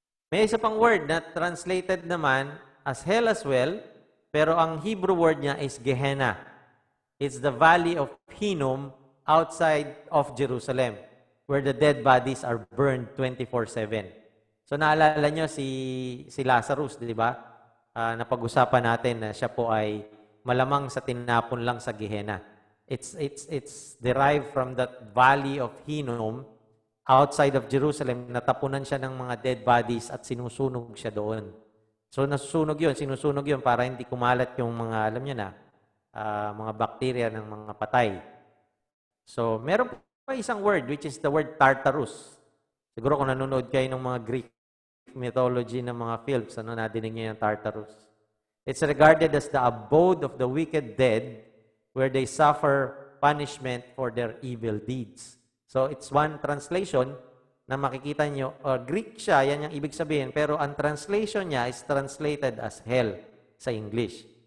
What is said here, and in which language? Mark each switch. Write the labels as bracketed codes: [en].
[tl] May isa pang word na translated naman [en] as hell as well, [tl] pero ang Hebrew word niya is Gehenna. [en] It's the valley of Hinnom outside of Jerusalem, where the dead bodies are burned 24/7. [tl] So naalala nyo si Lazarus, di ba? Napag-usapan natin na siya po ay malamang sa tinapon lang sa Gehenna. [en] It's derived from that valley of Hinnom outside of Jerusalem, [tl] natapunan siya ng mga [en] dead bodies [tl] at sinusunog siya doon. So sinusunog yun para hindi kumalat yung mga, alam niyo na, mga bakterya ng mga patay. [en] So [tl] meron pa isang [en] word, which is the word Tartarus. [tl] Siguro kung nanonood kayo ng mga Greek mythology ng mga films, nadinig niyo yung Tartarus. [en] It's regarded as the abode of the wicked dead, where they suffer punishment for their evil deeds. So it's one translation [tl] na makikita nyo, Greek siya, yan yung ibig sabihin, pero ang translation niya [en] is translated as hell [tl] sa English.